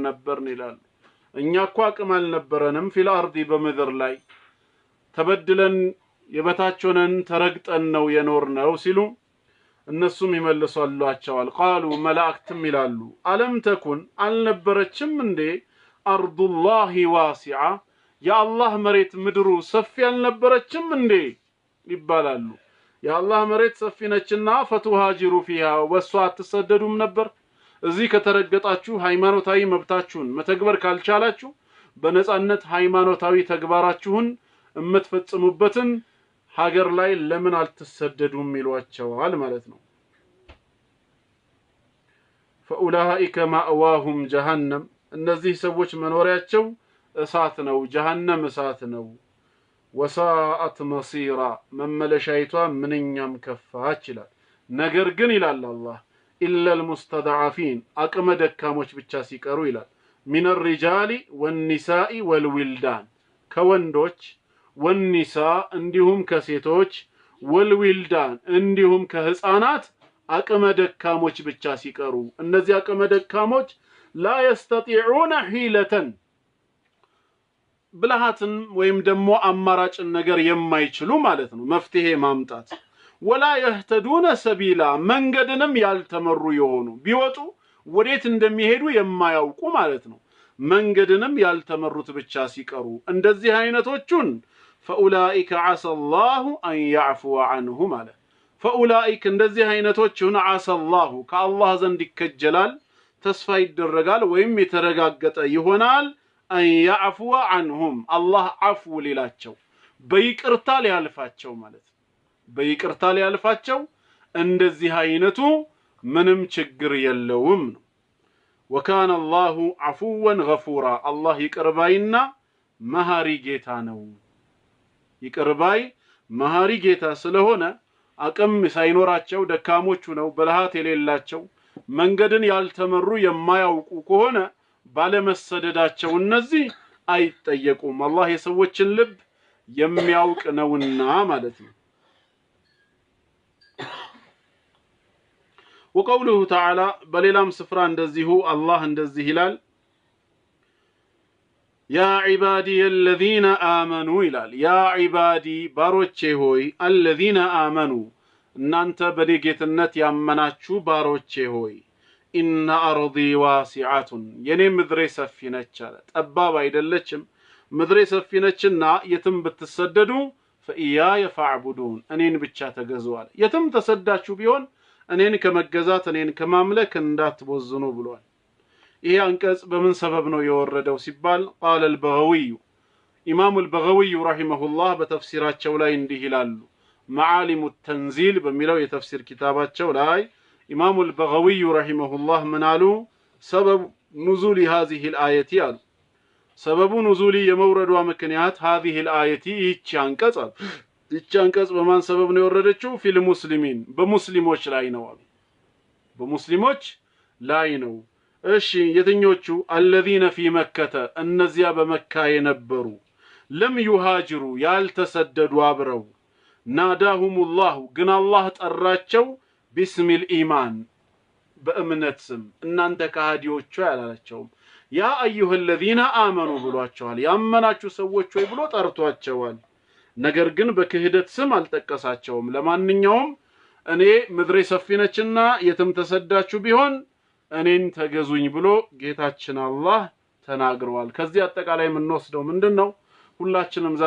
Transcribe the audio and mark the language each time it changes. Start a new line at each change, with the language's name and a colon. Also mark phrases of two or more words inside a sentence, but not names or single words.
Amharic: ነበርን ይላሉ። እኛ እኮ አቅም አልነበረንም
Arabic: في الأرض
Amharic: በምድር ላይ ተበድለን የበታቸውን ተረግጠን ነው የኖርነው ሲሉ እነሱም ይመልሷላቸዋል። ቃሉ መላእክትም ይላሉ አለም ተኩን አልነበረችም እንዴ
Arabic: أرض الله واسعة
Amharic: የአላህ መሬት ምድሩ ሰፊ አልነበረችም እንዴ ይባላሉ። የአላህ መሬት ሰፊ ነችና
Arabic: فتهاجروا فيها
Amharic: ወሷ አትሰደዱም ነበር? እዚህ ከተረገጣችሁ ሃይማኖታዊ መብታችሁን መተግበር ካልቻላችሁ በነጻነት ሃይማኖታዊ ተግባራችሁን እምትፈጽሙበትን ሀገር ላይ ለምን አልተሰደዱም ይሏቸዋል ማለት ነው።
Arabic: فأولئك مأواهم جهنم
Amharic: እነዚህ ሰዎች መኖሪያቸው እሳት ነው ጀሃነም እሳት ነው። ወሳአት መሲራ መመለሻይቷ ምንኛም ከፋች ይላል። ነገር ግን ይላል አላህ
Arabic: إلا المستضعفين
Amharic: አቅመ ደካሞች ብቻ ሲቀሩ ይላል
Arabic: من الرجال والنساء والولدان
Amharic: ከወንዶች ወንኒሳ እንዲሁም ከሴቶች ወልዊልዳን እንዲሁም ከህፃናት አቅመ ደካሞች ብቻ ሲቀሩ እነዚህ አቅመ ደካሞች
Arabic: لا يستطيعون حيلة
Amharic: ብልሃትን ወይም ደግሞ አማራጭን ነገር የማይችሉ ማለት ነው መፍትሄ ማምጣት
Arabic: ولا يهتدون سبيلا
Amharic: መንገድንም ያልተመሩ የሆኑ ቢወጡ ወዴት እንደሚሄዱ የማያውቁ ማለት ነው መንገድንም ያልተመሩት ብቻ ሲቀሩ እንደዚህ አይነቶቹን
Arabic: فأولئك عسى الله أن يعفو عنه
Amharic: ማለት فأولئك እንደዚህ አይነቶቹን
Arabic: عسى الله
Amharic: ከአላህ ዘንድ ይከጀላል ተስፋ ይደረጋል ወይም የተረጋገጠ ይሆናል
Arabic: أن يعفو عنهم الله عفو
Amharic: ሊላቸው በይቅርታ ሊያልፋቸው ማለት በይቅርታ ሊያልፋቸው እንደዚህ አይነቱ ምንም ችግር የለውም ነው። وكان
Arabic: الله عفوا غفورا الله
Amharic: ይቅርባይና መሐሪ ጌታ ነው። ይቅርባይ መሐሪ ጌታ ስለሆነ አቅም ሳይኖራቸው ደካሞቹ ነው በልሃት የሌላቸው መንገድን ያልተመሩ የማያውቁ ከሆነ ባለመሰደዳቸው እነዚህ አይጠየቁም። አላህ የሰዎችን ልብ የሚያውቅ ነውና ማለት ነው።
Arabic: وقوله تعالى
Amharic: በሌላም ስፍራ እንደዚሁ አላህ እንደዚህ ይላል
Arabic: يا عبادي الذين آمنوا
Amharic: ይላል
Arabic: يا عبادي
Amharic: ባሮቼ ሆይ
Arabic: الذين آمنوا
Amharic: እናንተ በጌትነት ያመናችሁ ባሮቼ ሆይ
Arabic: إن أرضي واسعة
Amharic: የኔ ምድሬ ሰፊ ነች አለ ጠባብ አይደለችም ምድሬ ሰፊ ነችና የትም ብትሰደዱ
Arabic: فإياي فاعبدون
Amharic: እኔን ብቻ ተገዙ አለ። የትም ተሰዳችሁ ቢሆን እኔን ከመገዛት እኔን ከማምለክ እንዳትቦዝኑ ብሏል። ይሄ አንቀጽ በምን ሰበብ ነው የወረደው ሲባል
Arabic: قال البغوي
Amharic: ኢማሙ
Arabic: البغوي رحمه الله
Amharic: በተፍሲራቸው ላይ እንዲህ ይላሉ معالم التنزيل በሚለው የተፍሲር ኪታባቸው ላይ ኢማሙ
Arabic: البغوي رحمه الله
Amharic: ምን አሉ
Arabic: نزول هذه الآية
Amharic: አሉ ሰበቡ ኑዙሊ የመውረዷ ምክንያት
Arabic: هذه الآية
Amharic: ይህች አንቀጽ በማን ሰበብ ነው የወረደችው
Arabic: في المسلمين
Amharic: በሙስሊሞች ላይ ነው አሉ በሙስሊሞች ላይ ነው እሺ የትኞቹ
Arabic: الذين في مكة
Amharic: እነዚያ በመካ የነበሩ
Arabic: لم يهاجروا
Amharic: ያልተሰደዱ አብረው ናዳሁሙላህ ግን አላህ ጠራቸው
Arabic: باسم الإيمان
Amharic: በእምነት ስም እናንተ ከሃዲዎቹ ያላላቸውም
Arabic: يا أيها الذين آمنوا
Amharic: ብሏቸዋል ያመናችሁ ሰዎች ወይ ብሎ ጠርቷቸዋል ነገር ግን በክህደት ስም አልጠቀሳቸውም ለማንኛውም እኔ ምድሬ ሰፊ ነችና የትም ተሰዳችሁ ቢሆን እኔን ተገዙኝ ብሎ ጌታችን አላህ ተናግሯል ከዚህ አጠቃላይ የምንወስደው ምንድነው ሁላችንም ዛሬ